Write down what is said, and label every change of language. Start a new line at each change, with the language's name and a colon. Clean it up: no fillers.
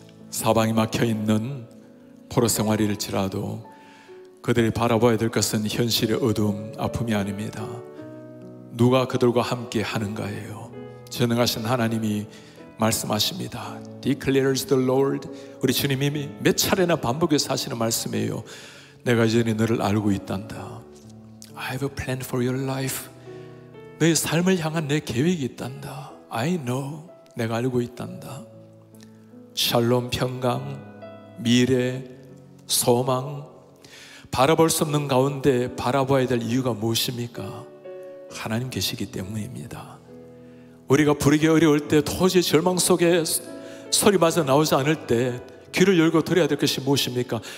Korean: 사방이 막혀있는 포로 생활일지라도 그들이 바라봐야 될 것은 현실의 어두움, 아픔이 아닙니다. 누가 그들과 함께 하는가예요. 전능하신 하나님이 말씀하십니다.
English: Declares the Lord.
Korean: 우리 주님이 몇 차례나 반복해서 하시는 말씀이에요. 내가 이전에 너를 알고 있단다.
English: I have a plan for your life.
Korean: 너의 삶을 향한 내 계획이 있단다.
English: I know.
Korean: 내가 알고 있단다. 샬롬, 평강, 미래, 소망, 바라볼 수 없는 가운데 바라봐야 될 이유가 무엇입니까? 하나님 계시기 때문입니다. 우리가 부르기 어려울 때, 도저히 절망 속에 소리마저 나오지 않을 때 귀를 열고 들어야 될 것이 무엇입니까?